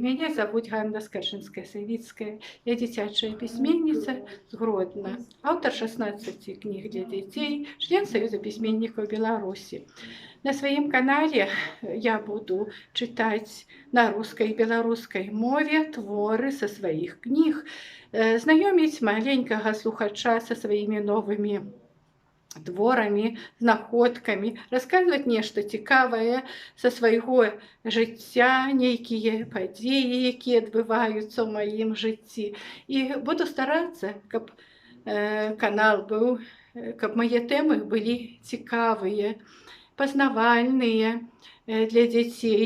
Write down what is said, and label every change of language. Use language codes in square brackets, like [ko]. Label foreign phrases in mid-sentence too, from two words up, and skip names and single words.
[ru] Меня зовут Ганна Скаржинская-Савицкая. Я дзіцячая письменница с Гродно, автор 16 книг для детей, член Союза письменников Беларуси. На своем канале я буду читать на русской и белорусской мове творы со своих книг, знакомить маленького слухача со своими новыми творами, [be] знаходкамі, расказваць нешта цікавае са свайго жыцця, нейкія падзеі, якія адбываюцца ў маім жыцці. І буду старацца, каб канал быў, каб мае тэмы былі цікавыя, пазнавальныя для дзяцей.